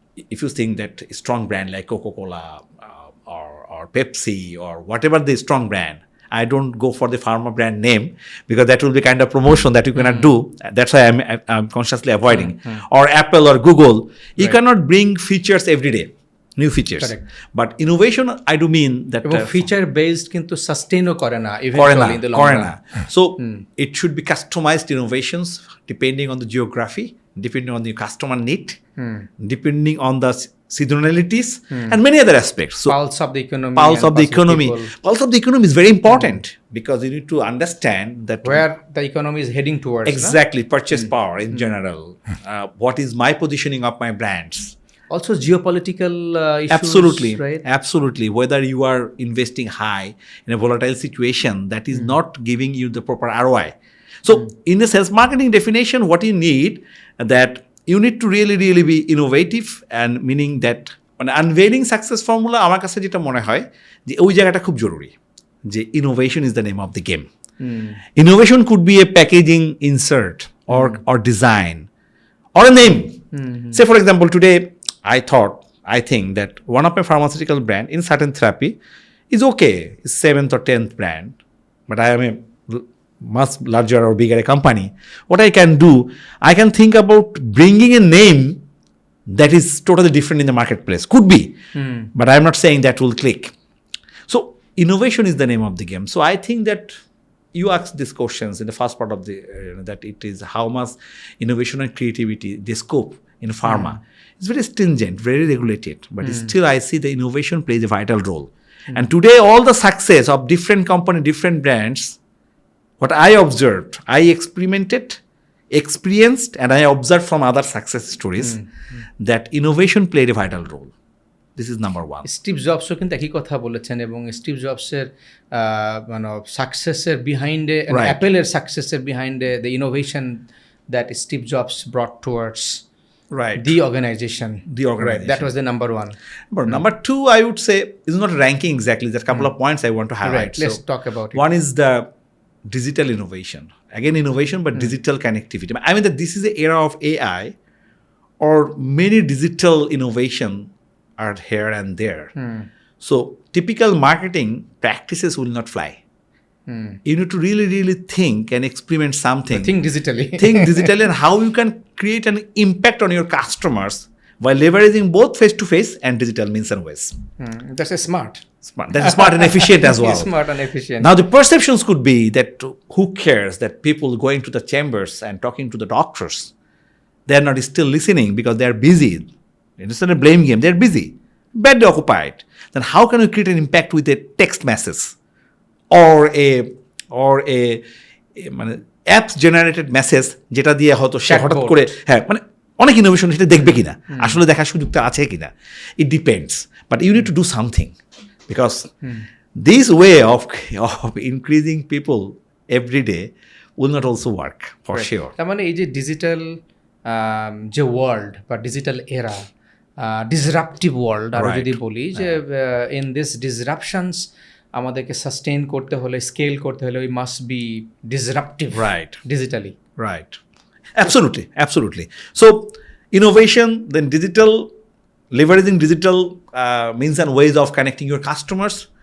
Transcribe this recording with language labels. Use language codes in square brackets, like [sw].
[en] If you think that a strong brand like Coca-Cola or Pepsi or whatever the strong brand, I don't go for the pharma brand name because that will be kind of promotion that you cannot do. That's why I'm consciously avoiding. Or Apple or Google, you cannot bring features every day. new features. Correct. But innovation, I do mean that [bn] এবং [en] feature based [bn] কিন্তু সাস্টেইনও করে না করে না, [en] eventually in the long [bn] করে [en] run [bn] না. [en] So it should be customized innovations depending on the geography, depending on the customer need, depending on the seasonalities and many other aspects. So pulse of the economy pulse and of the economy, people, pulse of the economy is very important because you need to understand that where the economy is heading towards. exactly purchase power in general. What is my positioning of my brands? Also geopolitical issues, Absolutely, right? absolutely. Whether you are investing high in a volatile situation that is not giving you the proper ROI. So, in a sales marketing definition, what you need that you need to really be innovative, and meaning that [bn] মানে আনভেইলিং success formula আমার কাছে যেটা মনে হয় যে ওই জায়গাটা খুব জরুরি, [en] যে innovation is the name of the game. Innovation could be a packaging insert or design or a name. Say for example, today I think that one of my pharmaceutical brand in certain therapy is okay, it's 7th or 10th brand, but I am a much larger or bigger a company. What I can do, I can think about bringing a name that is totally different in the marketplace. Could be, but I'm not saying that will click. So innovation is the name of the game. So I think that you asked these questions in the first part of the that it is how much innovation and creativity, the scope in pharma. It's very stringent, very regulated, but still I see the innovation plays a vital role. And today all the success of different company, different brands, what I observed, I experimented, experienced, and I observed from other success stories that innovation played a vital role. This is number one. [bn] Steve জবসও কিন্তু একই কথা বলেছেন, এবং Steve জবসের মানে সাকসেসের বিহাইন্ডে, অ্যাপেলের সাকসেসের বিহাইন্ডে [en] The innovation that Steve Jobs brought towards Right. the organization. Right. That was the number one. But number two, I would say, is not ranking exactly. There's a couple of points I want to highlight. Right. Let's talk about it. One is the digital innovation. Again, innovation, but digital connectivity. I mean that this is the era of AI, or many digital innovation are here and there. So typical marketing practices will not fly. You need to really think and experiment something. Think digitally. Think digitally and how you can create an impact on your customers while leveraging both face-to-face and digital means and ways. That's a smart. That's smart and efficient as well. Smart and efficient. Now the perceptions could be that who cares that people going to the chambers and talking to the doctors, they are not still listening because they are busy. It's not a blame game. They are busy, badly occupied. Then how can you create an impact with a text message or a [bn] মানে apps generated message যেটা দিয়ে হয়তো সে হঠাৎ করে মানে অনেক innovation সেটা দেখবে কিনা, আসলে দেখার সুযোগটা আছে কিনা, [en] It depends. But you need to do something because this way of increasing people every day will not also work for sure. [bn] তার মানে এই যে ডিজিটাল যে ওয়ার্ল্ড বা ডিজিটাল এরা, ডিসরাপটিভ ওয়ার্ল্ড আরও যদি বলি, যে [en] in this disruptions [bn] আমাদেরকে সাস্টেইন করতে হলে, স্কেল করতে হলে, [en] We must be disruptive, right, digitally. Right, absolutely. So innovation, then digital, leveraging digital means and ways of connecting your customers.